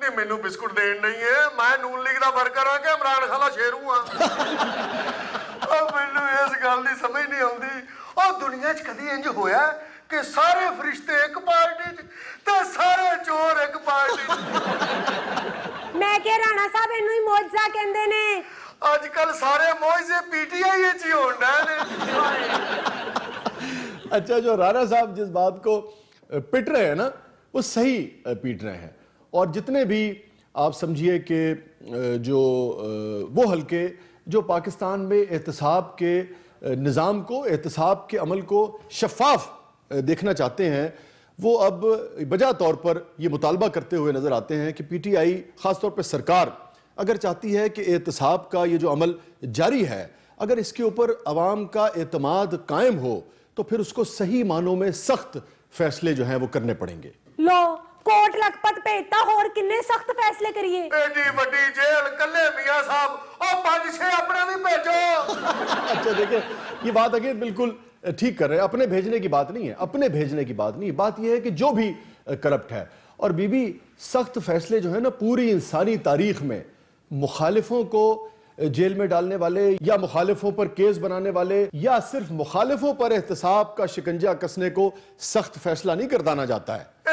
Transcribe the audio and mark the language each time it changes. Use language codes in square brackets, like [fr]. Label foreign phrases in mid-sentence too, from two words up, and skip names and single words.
[pa] ਨਹੀਂ ਮੈਨੂੰ ਬਿਸਕੁਟ ਦੇਣ ਨਹੀਂ ਏ, ਮੈਂ ਨੂਨ ਲੀਗ ਦਾ ਵਰਕਰ ਆ ਕਿ ਇਮਰਾਨ ਖਾਨ ਦਾ ਸ਼ੇਰੂ ਆ। ਉਹ ਮੈਨੂੰ ਇਸ ਗੱਲ ਦੀ ਸਮਝ ਨਹੀਂ ਆਉਂਦੀ। ਉਹ ਦੁਨੀਆ 'ਚ ਕਦੀ ਇੰਜ ਹੋਇਆ ਕਿ ਸਾਰੇ ਫਰਿਸ਼ਤੇ ਇੱਕ ਪਾਰਟੀ 'ਚ ਤੇ ਸਾਰੇ ਚੋਰ ਇੱਕ ਪਾਰਟੀ 'ਚ? ਮੈਂ ਕੇ ਰਾਣਾ ਸਾਹਬ ਇਨੂੰ ਹੀ ਮੌਜਾ ਕਹਿੰਦੇ ਨੇ। ਅੱਜ ਕੱਲ ਸਾਰੇ ਮੌਜੇ पीटीआई 'ਚ ਹੀ ਹੋਣ ਡਏ ਨੇ। [ur] اچھا، جو رانا صاحب جس بات کو پیٹ رہے ہیں نا، وہ صحیح پیٹ رہے ہیں. اور جتنے بھی آپ سمجھیے کہ جو وہ حلقے جو پاکستان میں احتساب کے نظام کو، احتساب کے عمل کو شفاف دیکھنا چاہتے ہیں، وہ اب بجا طور پر یہ مطالبہ کرتے ہوئے نظر آتے ہیں کہ پی ٹی آئی، خاص طور پر سرکار، اگر چاہتی ہے کہ احتساب کا یہ جو عمل جاری ہے، اگر اس کے اوپر عوام کا اعتماد قائم ہو تو پھر اس کو صحیح معنوں میں سخت فیصلے جو ہیں وہ کرنے پڑیں گے. [pa] लो ਕੋਟ ਲਖਪਤ ਭੇਜਤਾ, ਹੋਰ ਕਿੰਨੇ ਸਖਤ ਫੈਸਲੇ ਕਰੀਏ? ਏਡੀ ਵੱਡੀ ਜੇਲ੍ਹ ਕੱਲੇ ਮੀਆਂ ਸਾਹਬ, ਓ 5-6 ਆਪਣੇ ਭੀ ਭੇਜੋ। [ur] اچھا دیکھیے، یہ بات اگر بالکل ٹھیک کر رہے ہیں، اپنے بھیجنے کی بات نہیں ہے، اپنے بھیجنے کی بات نہیں ہے، بات یہ ہے کہ جو بھی کرپٹ ہے. اور بی بی، سخت فیصلے جو ہے نا پوری انسانی تاریخ میں مخالفوں کو جیل میں ڈالنے والے یا مخالفوں پر کیس بنانے والے یا صرف مخالفوں پر احتساب کا شکنجہ کسنے کو سخت فیصلہ نہیں گردانا جاتا ہے.